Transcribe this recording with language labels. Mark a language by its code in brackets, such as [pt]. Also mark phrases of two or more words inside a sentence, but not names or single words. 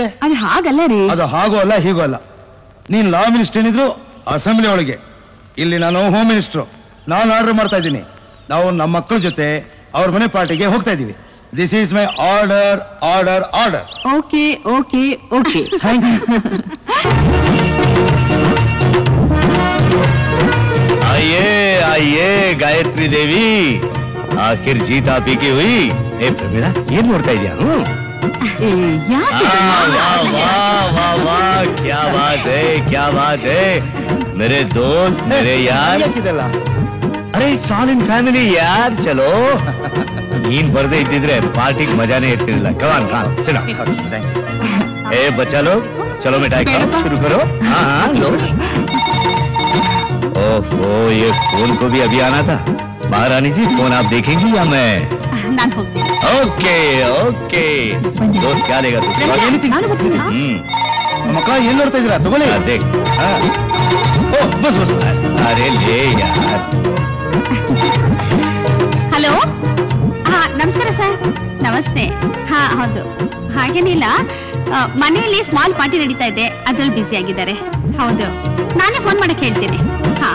[kn] ಅದು ಹಾಗಲ್ಲ ರೀ. ಅದು ಹಾಗೋ ಅಲ್ಲ ಹೀಗೋ ಅಲ್ಲ. ನೀನ್ [en] law minister [kn] ಏನಿದ್ರು ಅಸೆಂಬ್ಲಿ ಒಳಗೆ, ಇಲ್ಲಿ ನಾನು [en] home minister. [kn] ನಾನು ಆರ್ಡರ್ ಮಾಡ್ತಾ ಇದ್ದೀನಿ. ನಾವು ನಮ್ಮ ಮಕ್ಕಳ ಜೊತೆ ಅವ್ರ ಮನೆ ಪಾರ್ಟಿಗೆ ಹೋಗ್ತಾ ಇದೀವಿ. [en] This is my order order order. OK OK OK. [hi] आइए आइए गायत्री देवी, आखिर जीत आप ही की हुई. ए प्रवीणा, ये [kn] ನೋಡ್ತಾ ಇದೀಯಾ? [hi] वाह वाह वाह, क्या बात है, क्या बात है मेरे दोस्त, मेरे यार. अरे [en] it's all in family [hi] यार. चलो, [kn] ನೀನ್ ಬರ್ದೇ ಇದ್ದಿದ್ರೆ ಪಾರ್ಟಿಗೆ ಮಜಾನೇ ಇರ್ತಿರ್ಲಿಲ್ಲ. ಕಮಾನ್ ಖಾನ್, ಸಿನೋ. [hi] ए बच्चा लोग, चलो मिठाई खाओ, शुरू करो. हाँ लो. ओहो, ये फोन को भी अभी आना था. महारानी जी, फोन आप देखेंगी या मैं? [en] OK OK. [hi] दोस्त क्या लेगा तू? [kn] ಮಕ್ಕಳ ಏನ್ ನೋಡ್ತಾ ಇದೀರಾ? ತಗೊಳ್ಳಿ. [hi] देख. [kn] ಬಸ್ ಬಸ್. [hi] अरे ले यार. [kn] ಹಲೋ, ಹಾ ನಮಸ್ಕಾರ ಸರ್. ನಮಸ್ತೆ. ಹಾ ಹೌದು, ಹಾಗೇನಿಲ್ಲ, ಮನೆಯಲ್ಲಿ [en] small party [kn] ನಡೀತಾ ಇದೆ, ಅದ್ರಲ್ಲಿ ಬ್ಯುಸಿ ಆಗಿದ್ದಾರೆ. ಹೌದು, ನಾನೇ ಫೋನ್ ಮಾಡಕ್ ಹೇಳ್ತೀನಿ. ಹಾ,